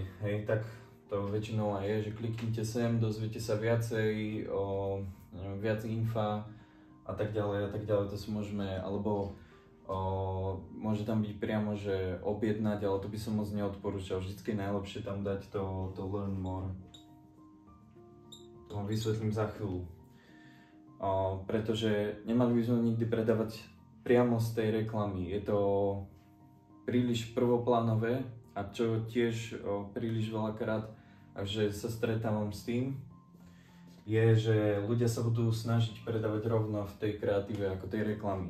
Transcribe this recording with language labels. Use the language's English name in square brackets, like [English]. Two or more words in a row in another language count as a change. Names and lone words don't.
[Slovak] Hej, tak to väčšinou aj je, že kliknite sem, dozviete sa viacej, viac infa a tak ďalej, to si môžeme, alebo môže tam byť priamo, že objednať, ale to by som moc neodporúčal. Vždycky je najlepšie tam dať to [English] learn more. [Slovak] To vám vysvetlím za chvíľu. Pretože nemali by sme nikdy predávať priamo z tej reklamy. Je to príliš prvoplánové a čo tiež príliš veľakrát, že sa stretávam s tým, je, že ľudia sa budú snažiť predávať rovno v tej kreatíve ako tej reklamy.